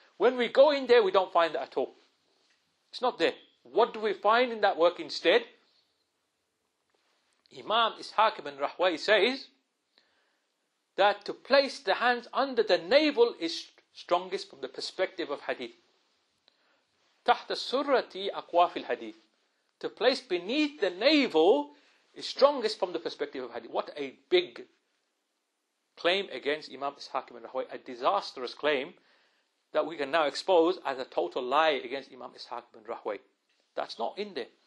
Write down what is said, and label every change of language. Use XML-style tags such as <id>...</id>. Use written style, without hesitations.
<en>When we go in there, we don't find that at all. It's not there. What do we find in that work instead? Imam Ishaq ibn Rahway says that to place the hands under the navel is strongest from the perspective of hadith.</en> <ar>تحت السرة أقوى في الحديث.</ar> <en>To place beneath the navel is strongest from the perspective of hadith. What a big claim against Imam Ishaq ibn Rahway, a disastrous claim that we can now expose as a total lie against Imam Ishaq ibn Rahway. That's not in there.</en>